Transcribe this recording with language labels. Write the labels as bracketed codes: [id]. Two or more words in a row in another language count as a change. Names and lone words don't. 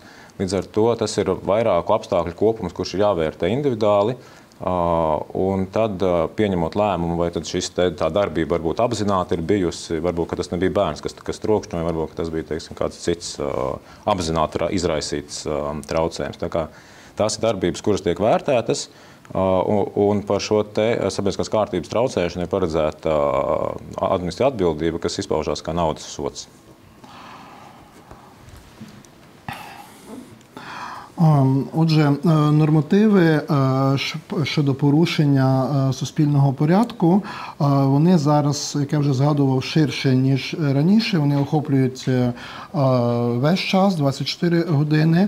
[lv] Līdz ar to tas ir vairāku apstākļu kopums, kurš ir jāvērtē individuāli, un tad pieņemot lēmumu, vai tad tā darbība varbūt apzināti ir bijusi, varbūt, ka tas nebija bērns, kas trokšņoja, varbūt, ka tas bija, teiksim, kāds cits apzināti izraisīts traucējums. Tā kā tās ir darbības, kuras tiek vērtētas, un par šo te sabiedriskās kārtības traucēšanu ir paredzēta administratīva atbildība, kas izpaužās kā naudas sods. [uk] Отже, нормативи щодо порушення суспільного порядку, вони зараз, як я вже згадував, ширше, ніж раніше. Вони охоплюють весь час, 24 години.